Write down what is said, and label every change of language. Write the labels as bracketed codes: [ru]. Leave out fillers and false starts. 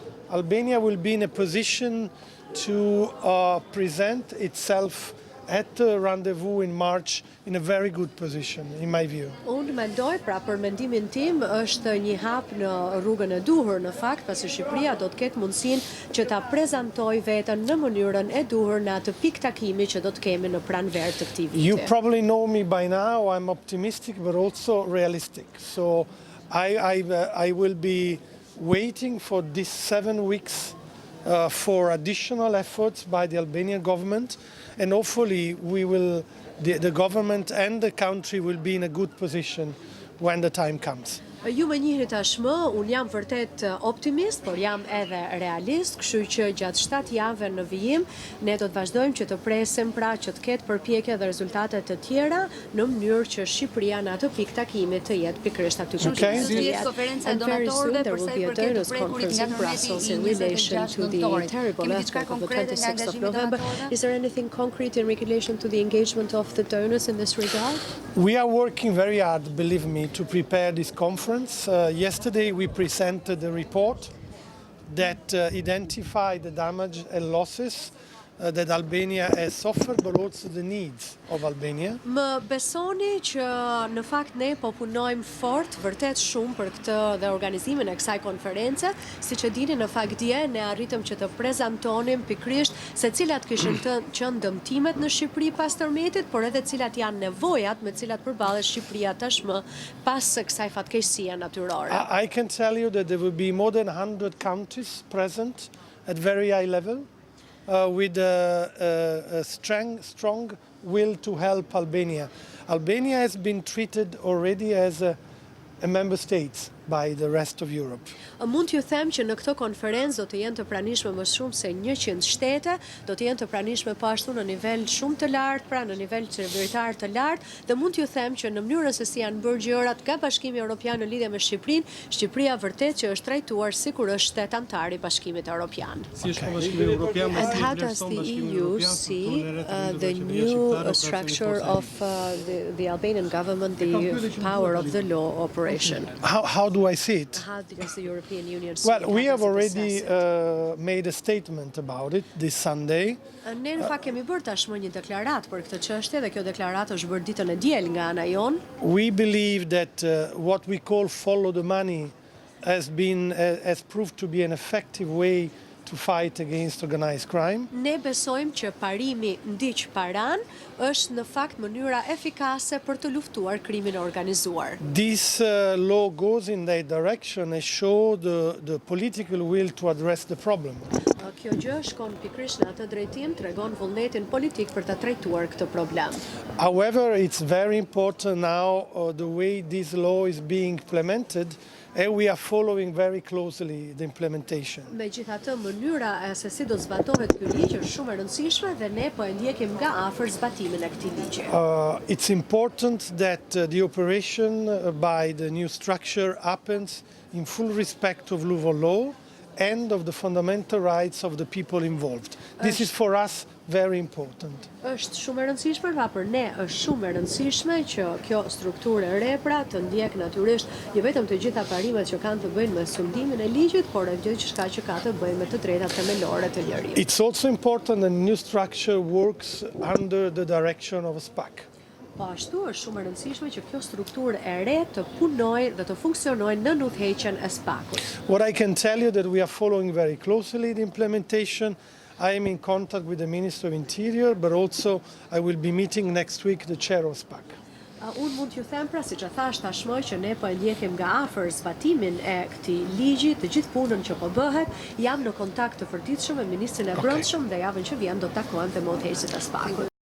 [en] Albania will be in a position to present itself at the rendezvous in March in a very good position, in my view. [sq] Unë mendoj, pra për mendimin tim, është një hap në rrugën e duhur në fakt, pasi Shqipëria do të ketë mundësinë që ta prezantojë veten në mënyrën e duhur në atë pikë takimi që do të kemi në pranverë të këtij viti. [en] You probably know me by now. I'm optimistic but also realistic. So I will be waiting for these 7 weeks for additional efforts by the Albanian government, and hopefully the government and the country will be in a good position when the time comes. [sq] Ju më njihni tashmë, unë jam vërtet optimist, por jam edhe realist, kështu që gjatë 7 javëve në vijim, ne do të vazhdojmë që të presim pra që të ketë përpjekje dhe rezultate të tjera në mënyrë që Shqipëria në atë pikë takimit të jetë pikërisht aty ku [en] Okay. [sq] Konferenca e donatorëve për sa i përket të prekurit nga tërmeti [en] in relation to the terrible earthquake of the 26th of November. Is there anything concrete in relation to the engagement of the donors in this regard? We are working very hard, believe me, to prepare this conference. Yesterday we presented a report that identified the damage and losses that Albania has suffered, but also the needs of Albania. [sq] Më besoni që në fakt ne po punojmë fort, vërtet shumë për këtë dhe organizimin e kësaj konference, siç e dini në fakt dje ne arritëm që të prezantonim pikërisht se cilat kishin qenë dëmtimet në Shqipëri pas tërmetit, por edhe cilat janë nevojat me cilat përballet Shqipëria tashmë pas kësaj fatkeqësie natyrore. [en] I can tell you that there will be more than 100 countries present at very high level. With a strong will to help Albania. Albania has been treated already as a member state by the rest of Europe. [sq] Mund t'ju them që në këtë konferencë do të jenë të pranishme më shumë se 100 shtete, do të jenë të pranishme po ashtu në nivel shumë të lartë, pra në nivel qeveritar të lartë, dhe mund t'ju them që në mënyrën se si janë bërë gjërat nga Bashkimi Europian në lidhje me Shqipërinë, Shqipëria vërtet që është trajtuar sikur është shtet antar i Bashkimit Europian. Si është Bashkimi Europian? [en] And how does the EU see the new structure of the Albanian government, the power of the law operation? How do I see it? How does the European Union see Well, it? we have already made a statement about it this Sunday. [sq] Ne në fakt kemi bërë tashmë një deklaratë për këtë çështje dhe kjo deklaratë është bërë ditën e diel nga ana jon. [en] We believe that what we call follow the money has proved to be an effective way to fight against organized crime. [sq] Ne besojmë që parimi ndiq paran është në fakt mënyra efikase për të luftuar krimin e organizuar. [en] This law goes in that direction and show the political will to address the problem. [sq] Kjo gjë shkon pikërisht në atë drejtim, tregon vullnetin politik për ta trajtuar këtë problem. [en] However, it's very important now the way this law is being implemented, and we are following very closely the implementation. [sq] Megjithatë, mënyra se si do zbatohet ky ligj është shumë e rëndësishme dhe ne po e ndjekim nga afër zbatimin e këtij ligji. [en] It's important that the operation by the new structure happens in full respect of rule of law and of the fundamental rights of the people involved. This is for us very important. [sq] Është shumë e rëndësishme, pra për ne është shumë e rëndësishme që kjo strukturë e re pra të ndjek natyrisht jo vetëm të gjitha parimet që kanë të bëjnë me sundimin e ligjit, por edhe gjithçka që ka të bëjë me të drejtat themelore të njerëzit. [en] It's also important that the new structure works under the direction of a SPAC. [sq] Po ashtu është shumë e rëndësishme që kjo strukturë e re të punojë dhe të funksionojë në udhëheqjen e SPAC-ut. [en] What I can tell you that we are following very closely the implementation. I am in contact with the Minister of Interior, but also I will be meeting next week the chair of SPAC. [sq] Unë mund t'ju them pra, siç e thash tashmë, që ne po e ndjekim nga afër zbatimin e këtij ligji, të gjithë punën që po bëhet. Jam në kontakt të përditshëm me ministrin e Brendshëm dhe javën që vjen do të takohem te udhëheqësit e SPAC-ut.